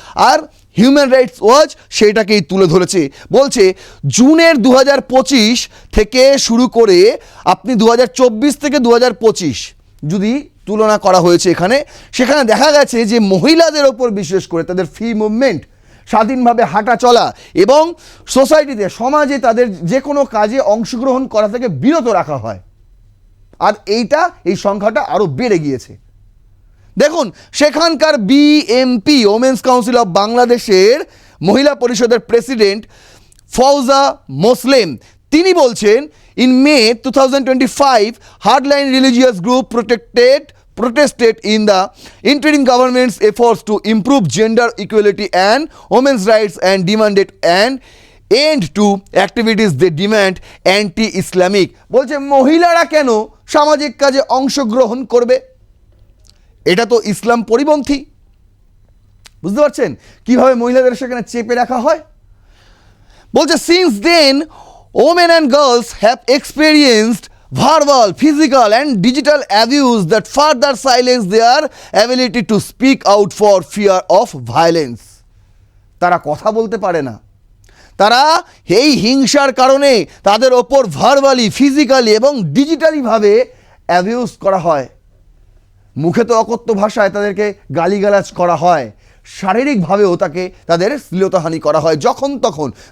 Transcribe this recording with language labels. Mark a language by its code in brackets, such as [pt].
[bn] আর human rights watch সেইটাকেই তুলে ধরেছে, বলছে জুনের 2025 থেকে শুরু করে আপনি 2024 থেকে 2025 যদি তুলনা করা হয়েছে এখানে, সেখানে দেখা গেছে যে মহিলাদের ওপর বিশেষ করে তাদের ফ্রি মুভমেন্ট, স্বাধীনভাবে হাঁটা চলা এবং সোসাইটিতে, সমাজে তাদের যে কোনো কাজে অংশগ্রহণ করা থেকে বিরত রাখা হয়। আর এই সংখ্যাটা আরও বেড়ে গিয়েছে। দেখুন, সেখানকার বিএমপি, ওমেন্স কাউন্সিল অফ বাংলাদেশের মহিলা পরিষদের প্রেসিডেন্ট ফৌজা মোসলেম, তিনি বলছেন, [en] In May 2025 hardline religious group protested in the interim government's efforts to improve gender equality and women's rights and demanded an end to activities they demand anti-Islamic। [bn] বলছে মহিলারা কেন সামাজিক কাজে অংশগ্রহণ করবে? এটা তো ইসলাম পরিপন্থী। বুঝতে পারছেন কিভাবে মহিলাদের সেখানে চেপে রাখা হয়? [en] বলছে since then women and girls have experienced verbal, physical and digital abuse that further silence their ability to speak out for fear of violence। [bn] তারা কথা বলতে পারে না, তারা এই হিংসার কারণে তাদের ওপর ভার্বালি, ফিজিক্যালি এবং ডিজিটালিভাবে অ্যাবিউজ করা হয়। মুখে তো অকথ্য ভাষায় তাদেরকে গালিগালাজ করা হয়, শারীরিকভাবেও তাদের শ্লীলতাহানি করা হয় যখন তখন।